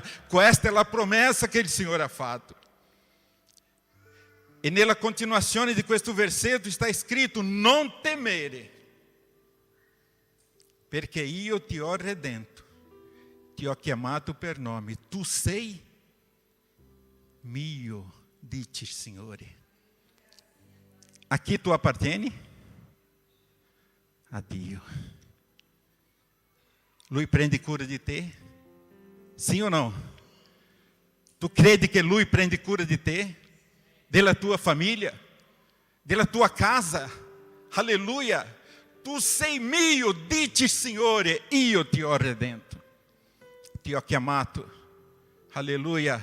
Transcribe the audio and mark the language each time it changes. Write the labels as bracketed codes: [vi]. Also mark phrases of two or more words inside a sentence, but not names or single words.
[it] Questa è la promessa che il Signore ha fatto. E nella continuazione di questo versetto sta scritto: non temere, perché io ti ho redento, ti ho chiamato per nome, tu sei mio, dice il Signore. A chi tu appartieni? A Dio. Lui prende cura di te? [pt] Sim ou não? [it] Tu credi che Lui prende cura di te? Della tua famiglia? Della tua casa? Alleluia! tu sei mio, dici Signore, io ti ho redento, ti ho chiamato. Alleluia.